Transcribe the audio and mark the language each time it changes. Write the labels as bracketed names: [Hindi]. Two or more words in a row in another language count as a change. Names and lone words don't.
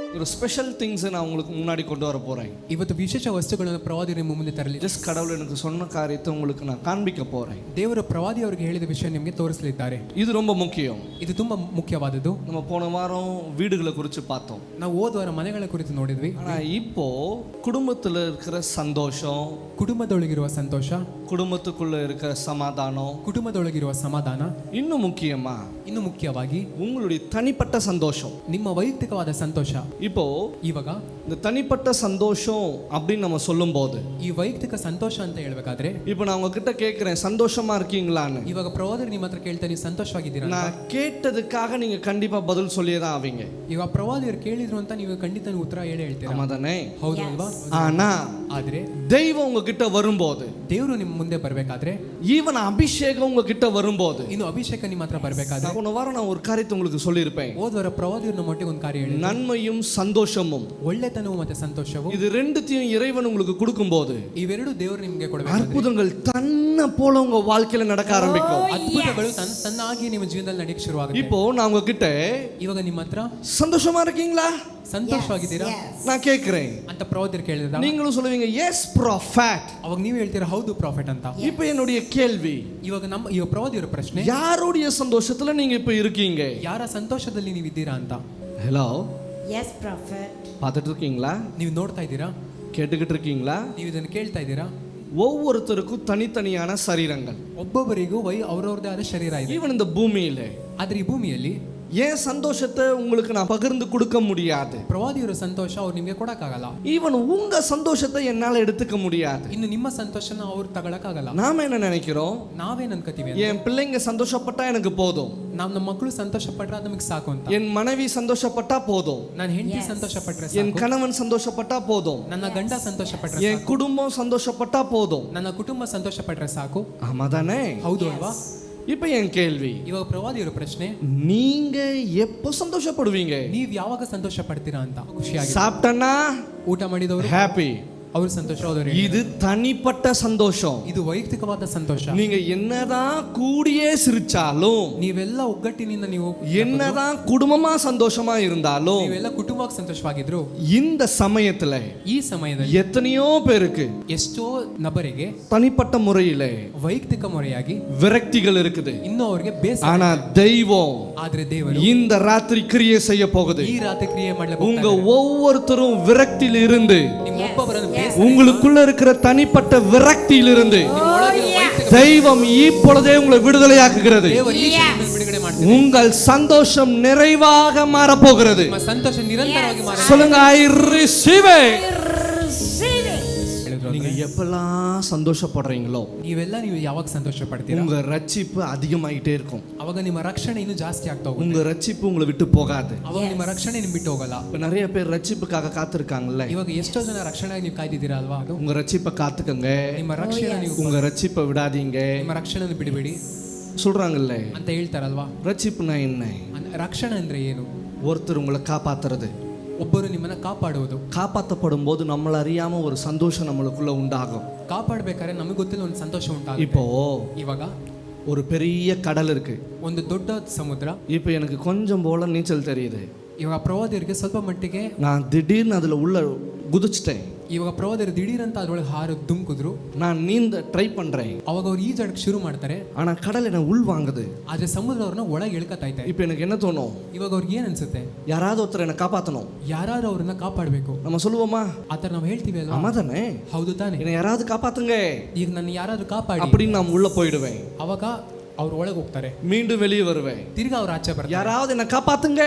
[English] special things [Tamil] நான் உங்களுக்கு முன்னாடி கொண்டு வர போறேன். [Kannada] ಇವತ್ತು ವಿಶೇಷ ವಸ್ತುಗಳನ್ನು ಪ್ರವಾದಿ ನಿಮ್ಮ ಮುಂದೆ ತರಲಿ. [Tamil] ஜஸ்ட் கடவுள் எனக்கு சொன்ன காரியத்தை உங்களுக்கு நான் காண்பிக்க போறேன். [Kannada] ದೇವರು ಪ್ರವಾದಿ ಅವರಿಗೆ ಹೇಳಿದ ವಿಷಯ ನಿಮಗೆ ತೋರಿಸಲಿದ್ದಾರೆ. [Tamil] இது ரொம்ப முக்கியம். [Kannada] ಇದು ತುಂಬಾ ಮುಖ್ಯವಾದದ್ದು. [Tamil] நம்ம போன வாரம் வீடுகளை குறித்து பார்த்தோம். [Kannada] ನಾವು ಹೋದ ವಾರ ಮನೆಗಳ ಕುರಿತು ನೋಡಿದ್ವಿ. [Tamil] ஆனா இப்போ குடும்பத்துல இருக்கிற சந்தோஷம், [Kannada] ಕುಟುಂಬದೊಳಗಿರುವ ಸಂತೋಷ, [Tamil] குடும்பத்துக்குள்ள இருக்கிற சமாதானம், [Kannada] ಕುಟುಂಬದೊಳಗಿರುವ ಸಮಾಧಾನ, [Tamil] இன்னும் முக்கியமா [Kannada] ಇನ್ನು ಮುಖ್ಯವಾಗಿ [Tamil] உங்களுடைய தனிப்பட்ட சந்தோஷம், [Kannada] ನಿಮ್ಮ ವೈಯಕ್ತಿಕವಾದ ಸಂತೋಷ. [Tamil] இப்போ [Kannada] ಇವಾಗ [Tamil] இந்த தனிப்பட்ட சந்தோஷம் அப்படின்னு நம்ம சொல்லும் போது, [Kannada] ಈ ವೈಯಕ್ತಿಕ ಸಂತೋಷ ಅಂತ ಹೇಳ್ಬೇಕಾದ್ರೆ, [Tamil] இப்போ நான் உங்ககிட்ட கேட்கிறேன் சந்தோஷமா இருக்கீங்களான்னு. [Kannada] ಇವಾಗ ಪ್ರವಾದಿ ನಿಮ್ಮ ಹತ್ರ ಕೇಳ್ತಾ ನೀವು ಸಂತೋಷವಾಗಿದ್ದೀರಾ? [Tamil] நான் கேட்டதுக்காக நீங்க கண்டிப்பா பதில் சொல்லியே தான் ஆவீங்க. [Kannada] ಇವಾಗ ಪ್ರವಾದಿಯವರು ಕೇಳಿದ್ರು ಅಂತ ನೀವು ಖಂಡಿತ ಉತ್ತರ ಹೇಳ್ತೀರಾ? [Tamil] ஆமாதானே? [Kannada] ಹೌದು ಅಲ್ವಾ? [Tamil] ஆனா [Kannada] ಆದ್ರೆ [Tamil] தெய்வம் உங்ககிட்ட வரும்போது, [Kannada] ದೇವರು ನಿಮ್ಮ ಮುಂದೆ ಬರ್ಬೇಕಾದ್ರೆ, [Tamil] ஈவன் அபிஷேகம் உங்ககிட்ட வரும்போது, [Kannada] ಇನ್ನು ಅಭಿಷೇಕ ನಿಮ್ಮ ಹತ್ರ ಬರ್ಬೇಕಾದ್ರೆ, [Tamil] போன வாரம் நான் ஒரு காரியத்தை உங்களுக்கு சொல்லியிருப்பேன். [Kannada] ಹೋದ್ವರ ಪ್ರವಾದಿಯವರು ನಮ್ಮ ಒಟ್ಟಿಗೆ ಒಂದು ಕಾರ್ಯ ಹೇಳಿ, [Tamil] நன்மையும் சந்தோஷமும், [Kannada] ಒಳ್ಳೆತನವು ಮತ್ತೆ ಸಂತೋಷವು, [Tamil] இது ரெண்டுத்தையும் இறைவன் உங்களுக்கு கொடுக்கும்போது [Kannada] ಇವೆರಡು ದೇವರು ನಿಮಗೆ ಕೊಡಬೇಕು. [Tamil] அற்புதங்கள் தன்னை போல உங்க வாழ்க்கையில நடக்க ஆரம்பிக்கும். [Kannada] ಅದ್ಭುತಗಳು ತನ್ನಾಗಿ ನಿಮ್ಮ ಜೀವನದಲ್ಲಿ ನಡೆಯಕ್ಕೆ ಶುರುವಾಗುತ್ತೆ. [Tamil] இப்போ நான் உங்ககிட்ட [Kannada] ಇವಾಗ ನಿಮ್ಮ ಹತ್ರ [Tamil] சந்தோஷமா இருக்கீங்களா [Kannada] ಸಂತೋಷವಾಗಿದ್ದೀರಾ [Tamil] நான் கேட்கிறேன். [Kannada] ಅಂತ ಪ್ರವಾದಿಯರು ಕೇಳಿದ [Tamil] நீங்களும் சொல்லுவீங்க [English] yes prophet. [Kannada] ಅವಾಗ ನೀವು ಹೇಳ್ತೀರಾ ಹೌದು ಪ್ರಾಫೆಟ್ ಅಂತ. [Tamil] இப்போ என்னுடைய கேள்வி, [Kannada] ಇವಾಗ ಪ್ರವಾದಿಯವರ ಪ್ರಶ್ನೆ, [Tamil] யாருடைய சந்தோஷத்துல நீங்க இப்ப இருக்கீங்க? [Kannada] ಯಾರ ಸಂತೋಷದಲ್ಲಿ ನೀವು ಇದ್ದೀರಾ ಅಂತ. [Tamil] ஹலோ, [English] yes prophet. [Tamil] பார்த்துட்டு இருக்கீங்களா? [Kannada] ನೀವು ನೋಡ್ತಾ ಇದ್ದೀರಾ? [Tamil] கேட்டுக்கிட்டு இருக்கீங்களா? [Kannada] ನೀವು ಇದನ್ನು ಕೇಳ್ತಾ ಇದ್ದೀರಾ? [Tamil] ஒவ்வொருத்தருக்கும் தனித்தனியான சரீரங்கள், [Kannada] ಒಬ್ಬೊಬ್ಬರಿಗೂ ಅವರವ್ರದೇ ಆದ ಶರೀರ ಇದೆ. [Tamil] ஈவன் இந்த பூமியில [Kannada] ಆದ್ರೆ ಈ ಭೂಮಿಯಲ್ಲಿ [Tamil] ஏன் சந்தோஷத்தை உங்களுக்கு நான் பகிர்ந்து கொடுக்க முடியாது? [Kannada] ಪ್ರವಾದಿಯವರ ಸಂತೋಷ ಅವ್ರು ನಿಮಗೆ ಕೊಡಕ್ಕಾಗಲ್ಲ. [Tamil] ஈவன் உங்க சந்தோஷத்தை என்னால எடுத்துக்க முடியாது. [Kannada] ಇನ್ನು ನಿಮ್ಮ ಸಂತೋಷನ ಅವ್ರು ತಗೊಳಕ್ಕಾಗಲ್ಲ. [Tamil] நாம என்ன நினைக்கிறோம்? [Kannada] ನಾವೇನ್ ಅನ್ಕೋತೀವಿ, [Tamil] என் பிள்ளைங்க சந்தோஷப்பட்டா எனக்கு போதும், [Kannada] ನಮ್ಮ ಮಕ್ಕಳು ಸಂತೋಷ ಪಟ್ರೆ ಅದು ನಮಗೆ ಸಾಕು ಅಂತ. [Tamil] என் மனைவி சந்தோஷப்பட்டா போதும், [Kannada] ನನ್ನ ಹೆಂಡತಿ ಸಂತೋಷ ಪಟ್ರೆ [Tamil] என் [Kannada] ಸಾಕು, [Tamil] கணவன் சந்தோஷப்பட்டா போதும், [Kannada] ನನ್ನ ಗಂಡ ಸಂತೋಷ ಪಟ್ರೆ [Tamil] என் [Kannada] ಸಾಕು, [Tamil] குடும்பம் சந்தோஷப்பட்டா போதும். [Kannada] ನನ್ನ ಕುಟುಂಬ ಸಂತೋಷ ಪಟ್ರೆ ಸಾಕು. [Tamil] ஆமாதானே? [Kannada] ಹೌದು ಅಲ್ವಾ? [Tamil] இப்ப என் கேள்வி, [Kannada] ಇವಾಗ ಪ್ರವಾದಿಯವರ ಪ್ರಶ್ನೆ, [Tamil] நீங்க எப்போ சந்தோஷப்படுவீங்க? [Kannada] ನೀವ್ ಯಾವಾಗ ಸಂತೋಷ ಪಡ್ತೀರಾ ಅಂತ. ಖುಷಿಯಾಗಿ [Tamil] சாப்பிட்டனா [Kannada] ಊಟ ಮಾಡಿದವರು [Tamil] ஹாப்பி, [Kannada] ಅವ್ರ ಸಂತೋಷವಾದವರು. [Tamil] இது தனிப்பட்ட சந்தோஷம். [Kannada] ಇದು ವೈಯಕ್ತಿಕವಾದ ಸಂತೋಷ. [Tamil] நீங்க என்னதான் கூடியே சிரிச்சாலும், [Kannada] ನೀವೆಲ್ಲ ಒಗ್ಗಟ್ಟಿನಿಂದ ನೀವು [Tamil] என்னதான் குடும்பமா சந்தோஷமா இருந்தாலும், [Kannada] ನೀವೆಲ್ಲ ಕುಟುಂಬವಾಗಿ ಸಂತೋಷವಾಗಿದ್ರು, [Tamil] இந்த சமயத்துல [Kannada] ಈ ಸಮಯದಲ್ಲಿ [Tamil] எத்தனையோ பேருக்கு [Kannada] ಎಷ್ಟೋ ನಬರಿಗೆ [Tamil] தனிப்பட்ட முறையில [Kannada] ವೈಯಕ್ತಿಕ ಮೊರೆಯಾಗಿ [Tamil] விரக்திகள் இருக்குது. [Kannada] ಇನ್ನೂ ಅವರಿಗೆ ಬೇಸರ. [Tamil] ஆனா தெய்வம் [Kannada] ಆದ್ರೆ ದೇವರು [Tamil] இந்த ராத்திரி கிரியை செய்ய போகுது. [Kannada] ಈ ರಾತ್ರಿ ಕ್ರಿಯೆ ಮಾಡಲಿಕ್ಕೆ [Tamil] உங்க ஒவ்வொருத்தரும் விரக்தியில் இருந்து, [Kannada] ನಿಮ್ಮ ಒಬ್ಬೊಬ್ಬರನ್ನು [Tamil] உங்களுக்குள்ள இருக்கிற தனிப்பட்ட விரக்தியில் இருந்து [Kannada] ಒಳಗಿರುವ ವೈಯಕ್ತಿಕ [Tamil] தெய்வம் இப்பொழுதே உங்களை விடுதலையாக்குகிறது. [Kannada] ದೇವರು ಈ ಕ್ಷಣದಲ್ಲಿ ಬಿಡುಗಡೆ ಮಾಡ್ತಾರೆ. [Tamil] உங்கள் சந்தோஷம் நிறைவாக மாறப்போகிறது. [Kannada] ನಿಮ್ಮ ಸಂತೋಷ ನಿರಂತರವಾಗಿ ಮಾರ. [Tamil] சொல்லுங்க, [English] I receive it. [Kannada] ಹೇಳಿದ್ರು. [Tamil] நீங்க எப்பெல்லாம் சந்தோஷப்படுறீங்களோ, [Kannada] ನೀವು ಯಾವಾಗ ಸಂತೋಷ ಪಡ್ತೀರಾ, [Tamil] உங்க ரட்சிப்பு அதிகமாயிட்டே இருக்கும். [Kannada] ಅವಾಗ ನಿಮ್ಮ ರಕ್ಷಣೆ ಇನ್ನೂ ಜಾಸ್ತಿ ಆಗ್ತಾ ಹೋಗುತ್ತೆ. [Tamil] உங்க ரட்சிப்பு உங்களை விட்டு போகாது. [Kannada] ಅವಾಗ ನಿಮ್ಮ ರಕ್ಷಣೆ ನಿಮ್ ಬಿಟ್ಟು ಹೋಗಲ್ಲ. [Tamil] இப்ப நிறைய பேர் ரட்சிப்புக்காக காத்திருக்காங்கல்ல. [Kannada] ಇವಾಗ ಎಷ್ಟೋ ಜನ ರಕ್ಷಣೆಯಾಗಿ ನೀವು ಕಾಯ್ದಿದ್ದೀರಾ ಅಲ್ವಾ? ಅದು [Tamil] உங்க ரட்சிப்பை காத்துக்கங்க, [Kannada] ನಿಮ್ಮ ರಕ್ಷಣೆ ನೀವು [Tamil] உங்க ரட்சிப்பை விடாதீங்க [Kannada] ನಿಮ್ಮ ರಕ್ಷಣೆಯನ್ನು ಬಿಡಬೇಡಿ [Tamil] சொல்றாங்கல்ல. [Kannada] ಅಂತ ಹೇಳ್ತಾರಲ್ವಾ? [Tamil] ரட்சிப்புனா என்ன? [Kannada] ರಕ್ಷಣೆ ಅಂದ್ರೆ ಏನು? [Tamil] ஒருத்தர் உங்களை காப்பாத்துறது. [Kannada] ಒಬ್ಬರು ನಿಮ್ಮನ್ನ ಕಾಪಾಡುವುದು. [Tamil] காப்பாற்றப்படும் போது நம்மள அறியாம ஒரு சந்தோஷம் நம்மளுக்குள்ள உண்டாகும். [Kannada] ಕಾಪಾಡಬೇಕಾದ್ರೆ ನಮಗೆ ಗೊತ್ತಿಲ್ಲ ಒಂದು ಸಂತೋಷ ಉಂಟಾಗುತ್ತೆ. [Tamil] இப்போ [Kannada] ಇವಾಗ [Tamil] ஒரு பெரிய கடல் இருக்கு. [Kannada] ಒಂದು ದೊಡ್ಡ ಸಮುದ್ರ. [Tamil] இப்போ எனக்கு கொஞ்சம் போல நீச்சல் தெரியுது. [Kannada] ಇವಾಗ ಪ್ರವಾದಿಯರಿಗೆ ಸ್ವಲ್ಪ ಮಟ್ಟಿಗೆ [Tamil] நான் திடீர்னு அதுல உள்ள குதிச்சிட்டேன். [Kannada] ಇವಾಗ ಪ್ರವಾದಿಯರು ದಿಢೀರಂತ ಅದ್ರೊಳಗೆ ಹಾರು ದುಮ್ಕಿದ್ರು. [Tamil] நான் நீந்த ட்ரை பண்றேன். [Kannada] ಅವಾಗ ಅವ್ರು ಈಜಾಡಕ್ಕೆ ಶುರು ಮಾಡ್ತಾರೆ. [Tamil] ஆனா கடல் என்ன உள் வாங்குது. [Kannada] ಆದ್ರೆ ಸಮುದ್ರ ಅವ್ರನ್ನ ಒಳಗೆ ಎಳ್ಕತ್ತಾ ಇದೆ. [Tamil] இப்போ எனக்கு என்ன தோணும்? [Kannada] ಇವಾಗ ಅವ್ರಿಗೆ ಏನ್ ಅನ್ಸುತ್ತೆ? [Tamil] யாராவது ஒருத்தர் என்ன காப்பாத்தணும். [Kannada] ಯಾರಾದ್ರೂ ಅವ್ರನ್ನ ಕಾಪಾಡಬೇಕು. [Tamil] நம்ம சொல்லுவோமா? [Kannada] ಆತರ ನಾವು ಹೇಳ್ತೀವಿ ಅಲ್ವಾ? [Tamil] ஆமாதானே? [Kannada] ಹೌದು ತಾನೆ? [Tamil] என்ன யாராவது காப்பாத்துங்க [Kannada] ಈಗ ನನ್ನ ಯಾರಾದ್ರೂ ಕಾಪಾಡಿ [Tamil] அப்படின்னு நான் உள்ள போயிடுவேன். [Kannada] ಅವಾಗ ಅವ್ರು ಒಳಗೆ ಹೋಗ್ತಾರೆ. [Tamil] மீண்டும் வெளியே வருவேன். [Kannada] ತಿರ್ಗಾ ಅವ್ರು ಆಚೆ ಬರ್ತಾರೆ. [Tamil] யாராவது என்ன காப்பாத்துங்க,